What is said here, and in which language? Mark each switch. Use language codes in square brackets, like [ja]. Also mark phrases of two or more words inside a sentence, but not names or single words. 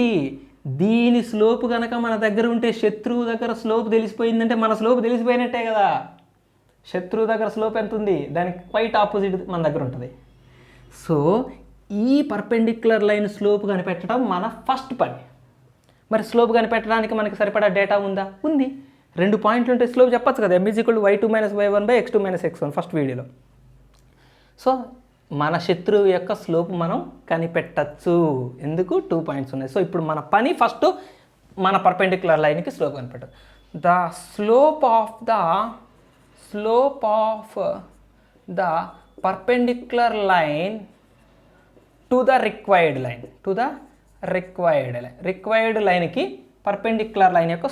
[te] దీని స్లోప్ కనుక మన దగ్గర ఉంటే శత్రువు దగ్గర స్లోప్ తెలిసిపోయిందంటే మన స్లోప్ తెలిసిపోయినట్టే కదా. శత్రువు దగ్గర స్లోప్ ఎంత ఉంది? దానికి [en] quite opposite [te] మన దగ్గర ఉంటుంది. సో ఈ [en] perpendicular line slope [te] కనిపెట్టడం మన ఫస్ట్ పని. మరి స్లోప్ కనిపెట్టడానికి మనకి సరిపడా డేటా ఉందా? ఉంది. 2 పాయింట్లు ఉంటే స్లోప్ చెప్పచ్చు కదా, m=y2 - y1/x2 - x1 [en] first video. [te] సో మన శత్రువు యొక్క స్లోప్ మనం కనిపెట్టచ్చు. ఎందుకు? 2 పాయింట్స్ ఉన్నాయి. సో ఇప్పుడు మన పని ఫస్ట్ మన [en] perpendicular line [te] స్లోప్ కనిపెట్టదు. [en] the slope of the perpendicular line to the required line, required line perpendicular line యొక్క